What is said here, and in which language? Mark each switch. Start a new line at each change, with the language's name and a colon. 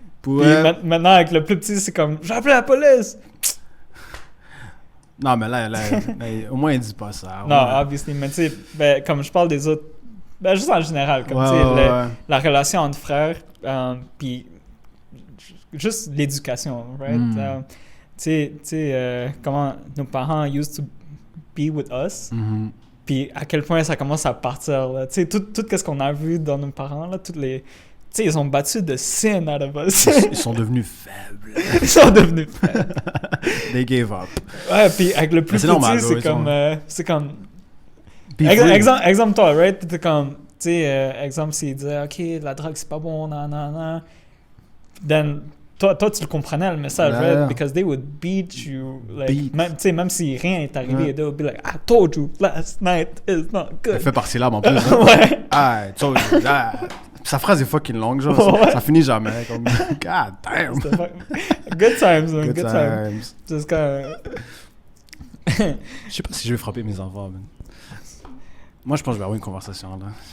French: Puis maintenant, avec le plus petit, c'est comme, j'ai appelé la police. Non, mais là, au moins, il dit pas ça. Non, obviously, mais tu sais, comme je parle des autres, juste en général, comme tu sais, la relation entre frères, puis juste l'éducation, right? Tu sais, comment nos parents
English: used to be with us. Mm-hmm.
French: Puis à quel point ça commence à partir, là. Tu sais, tout ce qu'on a vu dans nos parents, là, toutes les... Tu sais, ils ont battu de
English: sin out of us.
French: Ils sont devenus faibles. Ils sont devenus faibles.
English: They gave up.
French: Ouais, puis avec le plus c'est petit, normal, c'est comme... Puis Exemple toi, right? T'es comme... Tu sais, exemple, s'il disait, OK, la drogue, c'est pas bon, nan. Then... Toi, tu le comprenais le message, right?
English: Because they would beat you, like,
French: même si rien n'est arrivé,
English: they would be like, I told you last night is not good.
French: Elle fait par syllabe en plus. Hein? Ouais.
English: I told you that.
French: Sa phrase est fucking longue, genre. Ça finit jamais.
English: Comme, God damn. Good times, man. Good times. Just kinda...
French: Je sais pas si je vais frapper mes enfants, man. Moi, je pense que je vais avoir une conversation, là.